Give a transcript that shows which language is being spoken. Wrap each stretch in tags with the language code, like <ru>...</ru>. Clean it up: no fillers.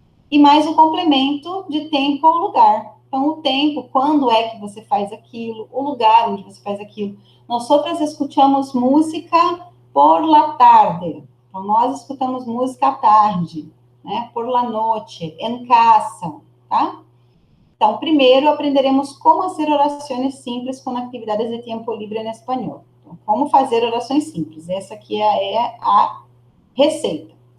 <pt>E mais o complemento de tempo ou lugar. Então, o tempo, quando é que você faz aquilo, o lugar onde você faz aquilo.</pt> <es>Nosotras escuchamos música por la tarde.</es> <pt>Então, nós escutamos música à tarde, né?</pt> <es>Por la noche, en casa,</es> <pt>tá? Então, primeiro aprenderemos como fazer orações simples com atividades de tempo livre em espanhol. Então, como fazer orações simples. Essa aqui é a receita.</pt>